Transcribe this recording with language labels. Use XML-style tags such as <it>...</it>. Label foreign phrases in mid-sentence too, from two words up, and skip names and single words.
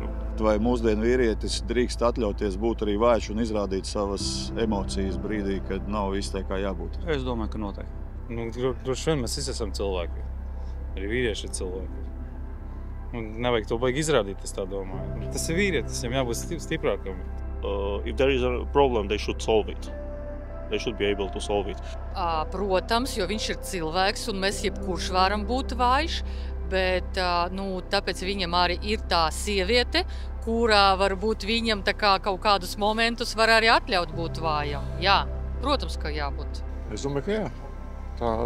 <lv>Vai mūsdienu vīrietis drīkst atļauties būt arī vājš un izrādīt savas emocijas brīdī, kad nav viss tā, kā jābūt? Es domāju, ka noteikti. Droši vien mēs visi esam cilvēki. Arī vīrieši ir cilvēki. Un nevajag to baigi izrādīt, es tā domāju. Tas ir vīrietis, viņam jābūt stiprākam.</lv> <en>If there is a problem, they should solve it. They should be able to solve it.</en> <lv>Protams, jo viņš ir cilvēks un mēs jebkurš varam būt vājš, bet tāpēc viņam arī ir tā sieviete, kurā varbūt viņam tā kā kaut kādus momentus var arī atļaut būt vājam. Jā, protams, ka jābūt. Es domāju, ka jā.</lv>